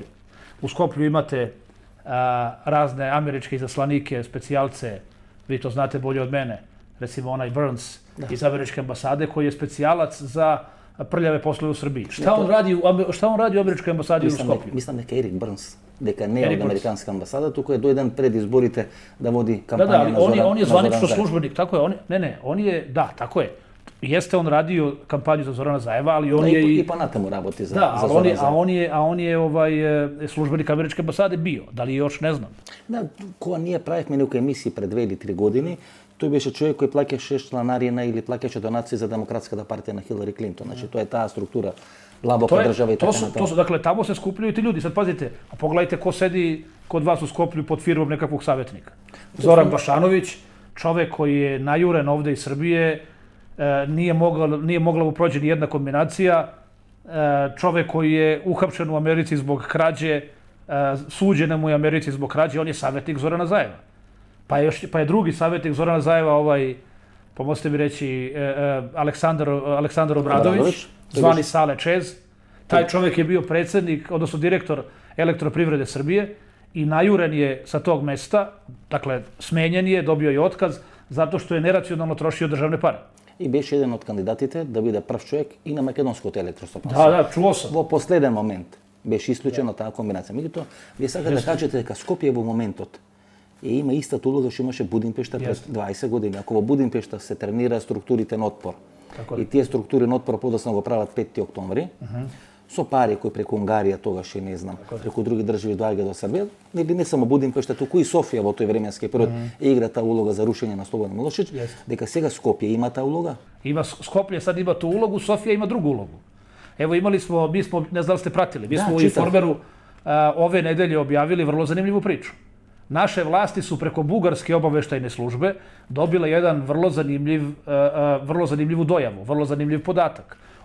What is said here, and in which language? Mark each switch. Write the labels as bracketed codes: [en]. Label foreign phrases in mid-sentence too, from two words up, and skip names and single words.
[sr] U Skoplju imate razne američke izaslanike, specijalce, vi to znate bolje od mene, recimo onaj Burns iz američke ambasade koji je specijalac za prljave poslove u Srbiji. Šta on radi u američkoj ambasadi u Skoplju? Mislim neka Erik Burns, [mk] дека не е од американска амбасада, туку е дојден пред изборите да води кампања на Зоран. [sr] On je zvanično službenik, tako je. On je, da, tako je. Jeste on radio kampanju za Zorana Zajeva, ali on je [mk] i понатаму работи за Зорана Заева. [sr] A on je službenik američke ambasade bio. Da li još ne znam. [mk] Да, кога ние правихме некои емисии пред 2 или 3 години, тој беше човек кој плаќаше чланарина или плаќаше донации за Демократската партија на Хилари Клинтон. Значи тоа е таа структура, длабока држава и така натаму. [sr] Dakle, tamo se skupljaju ti ljudi. Sad pazite, a pogledajte ko sedi kod vas u Skoplju pod firmom nekakvog savjetnika. Zoran Bašanović, čovek koji je najuren ovde iz Srbije, nije mogla mu prođe ni jedna kombinacija. Čovek koji je uhapšen u Americi zbog krađe, suđen mu je u Americi zbog krađe, on je savjetnik Zorana Zajeva. Pa je drugi savjetnik Zorana Zajeva, pomozite mi reći, Aleksandar Obradović, zvani Sale Čez. Taj čovek je bio predsjednik, odnosno direktor Elektroprivrede Srbije i najuren je sa tog mesta, dakle, smenjen je, dobio je otkaz, zato što je neracionalno trošio državne pare. [mk] И беше еден од кандидатите да биде прв човек и на македонското електростопанство. [sr] Да, чуо сам. [mk] Во последен момент беше исклучена таа комбинација. Меѓутоа, вие сакате да кажете дека Скопје во моментот има истата улога што имаше Будимпешта пред 20 години. Ако во Будимпешта се тренира структурите на отпор и тие структури на отпор подоцна го прават 5 октомври, со пари кои преку Унгарија тогаш не знам, преку други држави доаѓа до Србија, не само Будимпешта, туку и Софија во тој временски период игра таа улога за рушење на Слободан Милошевиќ, дека сега Скопје има таа улога? [sr] Skoplje sad ima tu ulogu, Sofija ima drugu ulogu. Evo mi smo, ne znam da li ste pratili, mi smo u Informeru ove nedelje objavili vrlo zanimljivu priču. Naše vlasti su preko bugarske obaveštajne službe dobile jedan vrlo zanimljivu dojavu, vrlo zanimljiv podatak.